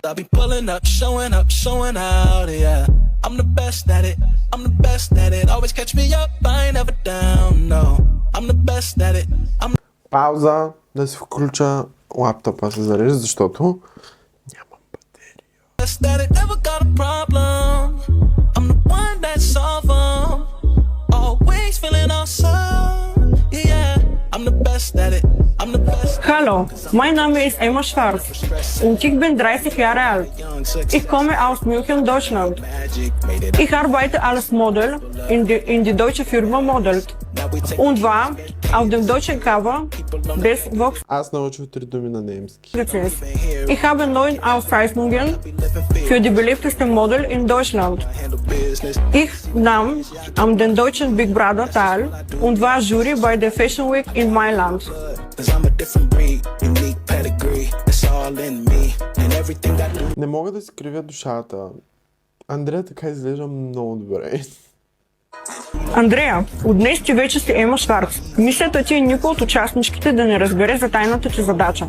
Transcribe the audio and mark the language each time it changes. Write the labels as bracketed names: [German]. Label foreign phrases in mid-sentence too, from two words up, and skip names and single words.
[Bulgarian] Пауза, да си включа лаптопа се зарежда, защото нямам батерия. [German] Hallo, mein Name ist Emma Schwarz und ich bin 30 Jahre alt. Ich komme aus München, Deutschland. Ich arbeite als Model in die deutsche Firma Modelt und war auf dem deutschen Cover des Vox. [Bulgarian] Аз научих 3 думи на немски. [German] Ich habe 9 Auszeichnungen für die beliebteste Model in Deutschland. Ich nahm an den deutschen Big Brother teil und war Jury bei der Fashion Week in Mailand. [Bulgarian] Не мога да си кривя душата. Андрея така изглежда много добре. Андрея, от днес ти вече си Ема Шварц. Мисията ти е никой от участничките да не разбере за тайната ти задача.